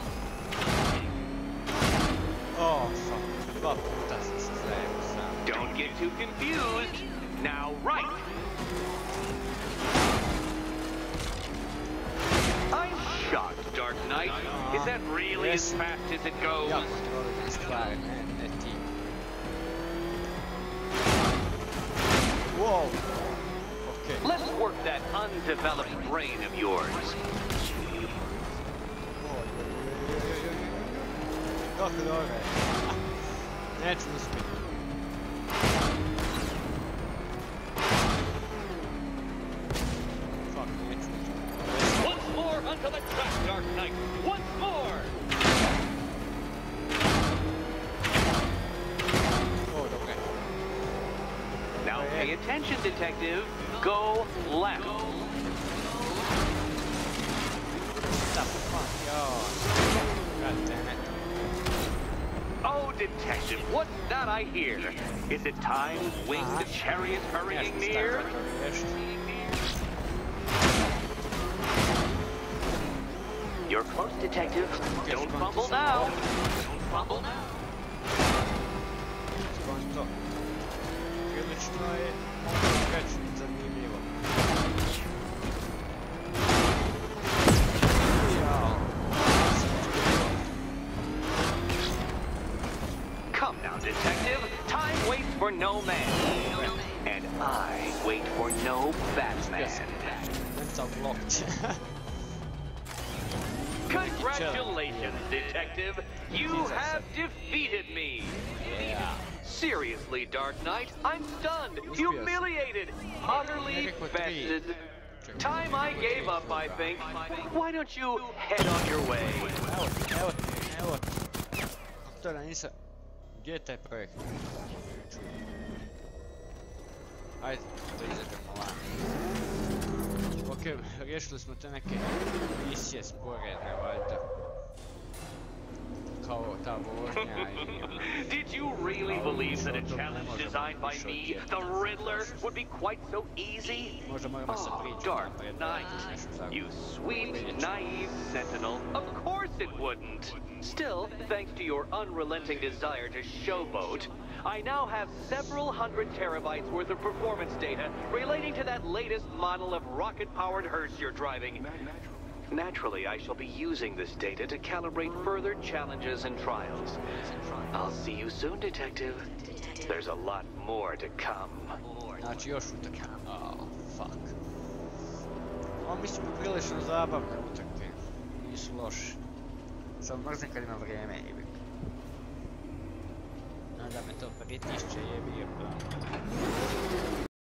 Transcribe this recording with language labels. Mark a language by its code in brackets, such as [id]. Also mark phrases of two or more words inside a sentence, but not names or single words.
[en] Oh, fuck. [de] Das ist sehr. [en] Don't get too confused. Now, right. I'm shocked, Dark Knight. Is that really as fast as it goes? Ja, to jest klare, ne ti. Whoa. Okay. Let's work that undeveloped brain of yours. [hr] Kako dobro je. Neću uspjeti. Fuck, neću uspjeti. [en] Once more onto the track, Dark Knight. Once more. [hr] O, dobro je. [en] Now pay attention, detective. Go left. What the fuck, yo. God damn it. Oh, detective, what's that I hear? Is it time's winged chariot hurrying near? You're close, detective. Don't fumble now. Don't fumble now. Skonto. [hr] Prilično je već zanimljivo. Jao. [en] Come now, detective. Time waits for no man. And I wait for no Batman. Mental blocked. Congratulations, detective. You have defeated me. Yeah. Seriously, Dark Knight, I'm stunned, humiliated, utterly bested. Time I gave up, I think. Why don't you head on your way? [hr] Evo. To da nisam... Gdje je taj projekt? Ajde, da izađemo van. Ok, riješili smo te neke misije sporedne, valjda. Kao ta vožnja i... [en] Did you really believe that a challenge designed by me, the Riddler, would be quite so easy? Oh, Dark Knight, you sweet, naive sentinel. Of course it wouldn't. Still, thanks to your unrelenting desire to showboat, I now have several hundred terabytes worth of performance data relating to that latest model of rocket-powered hearse you're driving. Naturally, I shall be using this data to calibrate further challenges and trials. I'll see you soon, detective. There's a lot more to come. [hr] Znači još utrke. [en] Oh, fuck. [hr] Ovo mislim prilično zabavne utrke. Nisu loše. Sad mrzim kad ima vrijeme, jebi. Da me to pritišće, jebi je.